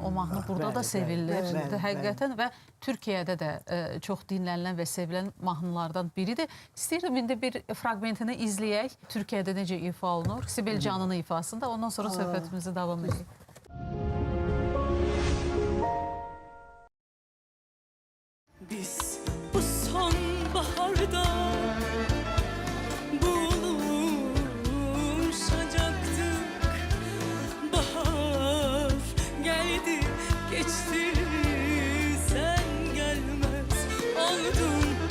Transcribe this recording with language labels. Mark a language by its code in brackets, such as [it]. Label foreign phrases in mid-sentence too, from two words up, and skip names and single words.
[az] O mahnı burada da sevilir. Həqiqətən və Türkiyədə də çox dinlənilən və sevilən mahnılardan biridir. İstəyirəm indi bir fraqmentini izləyək. Türkiyədə necə ifa olunur? Sibel Can'ın ifasında. Ondan sonra söhbətimizi davam edək. [tr] Biz bu sonbaharda buluşacaktık. Bahar geldi geçti sen gelmez oldun.